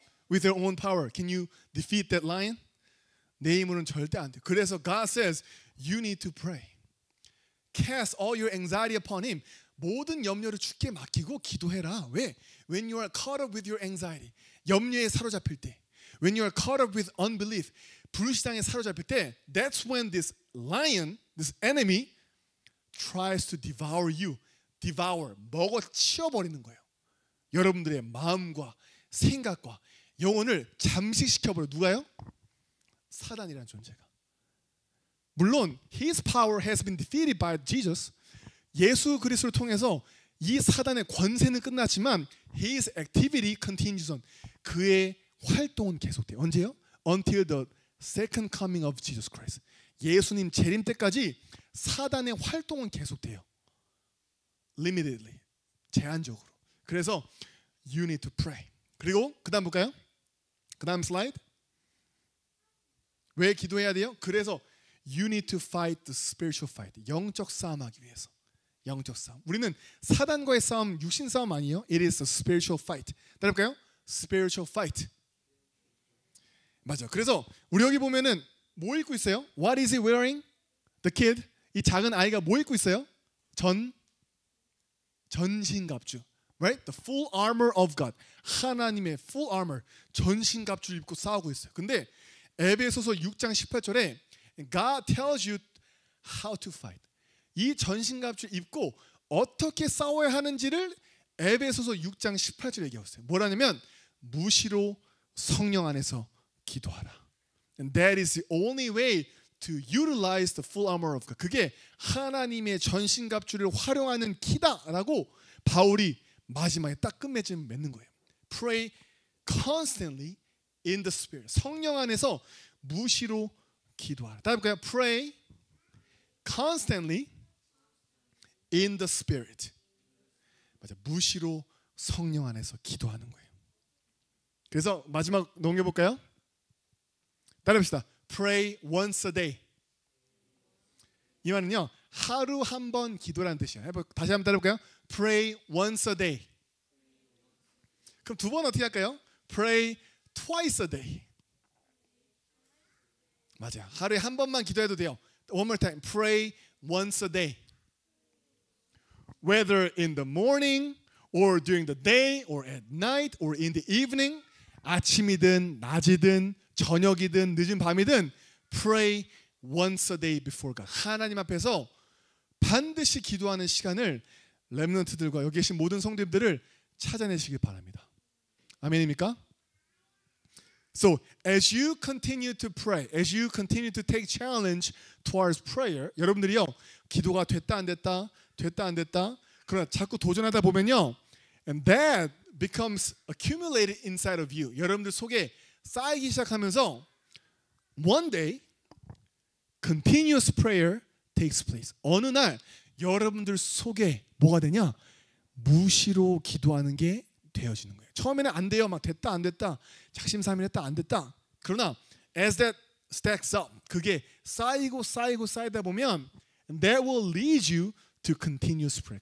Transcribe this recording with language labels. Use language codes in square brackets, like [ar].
[en] With your own power, can you defeat that lion? [ko] 내 힘으로는 절대 안 돼. [en] 그래서 God says, you need to pray. Cast all your anxiety upon Him. [ko] 모든 염려를 주께 맡기고 기도해라. 왜? [en] When you are caught up with your anxiety, [ko] 염려에 사로잡힐 때, [en] when you are caught up with unbelief, [ko] 불신앙에 사로잡힐 때, [en] that's when this lion, this enemy, tries to devour you. [ko] Devour, 먹어 치워버리는 거예요. 여러분들의 마음과 생각과 영혼을 잠식시켜버려. 누가요? 사단이라는 존재가. [en] 물론 his power has been defeated by Jesus. [ko] 예수 그리스도를 통해서 이 사단의 권세는 끝났지만 [en] his activity continues on. [ko] 그의 활동은 계속돼요. 언제요? [en] Until the second coming of Jesus Christ. [ko] 예수님 재림 때까지 사단의 활동은 계속돼요. [en] Limitedly, 제한적으로. 그래서 you need to pray. [ko] 그리고 그 다음 볼까요? 그 다음 슬라이드. 왜 기도해야 돼요? [en] 그래서 you need to fight the spiritual fight. [ko] 영적 싸움하기 위해서. 영적 싸움. 우리는 사단과의 싸움, 육신 싸움 아니에요. [en] It is a spiritual fight. [ko] 따라볼까요? [en] Spiritual fight. 맞아. [ko] 그래서 우리 여기 보면은 뭐 입고 있어요? [en] What is he wearing? The kid. [ko] 이 작은 아이가 뭐 입고 있어요? [en] 전신갑주. Right? The full armor of God. [ko] 하나님의 full armor. 전신갑주를 입고 싸우고 있어요. 근데 에베소서 6장 18절에 [en] God tells you how to fight. [ko] 이 전신갑주를 입고 어떻게 싸워야 하는지를 에베소서 6장 18절에 얘기하고 있어요. 뭐라냐면 무시로 성령 안에서 기도하라. [en] And that is the only way to utilize the full armor of God. [ko] 그게 하나님의 전신갑주를 활용하는 키다라고 바울이 마지막에 딱 끝맺음 맺는 거예요. [en] Pray constantly in the Spirit. [ko] 성령 안에서 무시로 기도하라. 다음 볼까요? [en] Pray constantly in the Spirit. [ko] 맞아, 무시로 성령 안에서 기도하는 거예요. 그래서 마지막 넘겨볼까요? [en] 따라합시다. Pray once a day. [ko] 이 말은요, 하루 한 번 기도라는 뜻이에요. 다시 한번 따라볼까요? [en] Pray once a day. [ko] 그럼 두 번 어떻게 할까요? [en] Pray twice a day. [ko] 맞아요. 하루에 한 번만 기도해도 돼요. [en] One more time. Pray once a day. Whether in the morning or during the day or at night or in the evening, [ko] 아침이든 낮이든 저녁이든 늦은 밤이든 [en] pray once a day before God. [ko] 하나님 앞에서 반드시 기도하는 시간을 렘넌트들과 여기 계신 모든 성도님들을 찾아내시길 바랍니다. 아멘입니까? [en] So as you continue to pray, as you continue to take challenge towards prayer, [ko] 여러분들이요 기도가 됐다 안 됐다, 됐다 안 됐다, 그러나 자꾸 도전하다 보면요, [en] and that becomes accumulated inside of you. [ko] 여러분들 속에 쌓이기 시작하면서 [en] one day continuous prayer takes place. [ko] 어느 날 여러분들 속에 뭐가 되냐? 무시로 기도하는 게 되어지는 거예요. 처음에는 안 돼요. 막 됐다 안 됐다. 작심삼일했다 안 됐다. [en] 그러나 as that stacks up, [ko] 그게 쌓이고 쌓이고 쌓이다 보면 [en] that will lead you to continuous prayer.